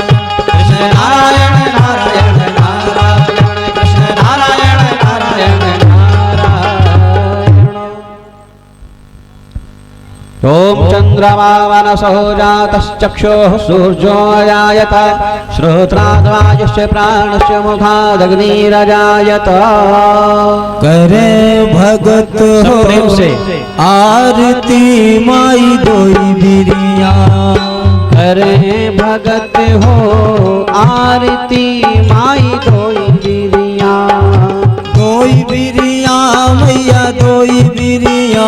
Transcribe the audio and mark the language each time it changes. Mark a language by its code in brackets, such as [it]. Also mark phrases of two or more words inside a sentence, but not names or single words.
[sa] कृष्ण नारायण नारायण नारायण कृष्ण नारायण नारायण नारायण। ओम चंद्रमा मनसो जातश्चक्षुः सूर्योऽजायत श्रोत्राद्वायुश्च प्राणश्च मुखादग्निरजायत। [bns] करे भगत हो प्रेम से आरती माई दोई बिरिया करे भगत हो आरती माई दोई बिरिया। दोई बिरिया मैया दोई बिरिया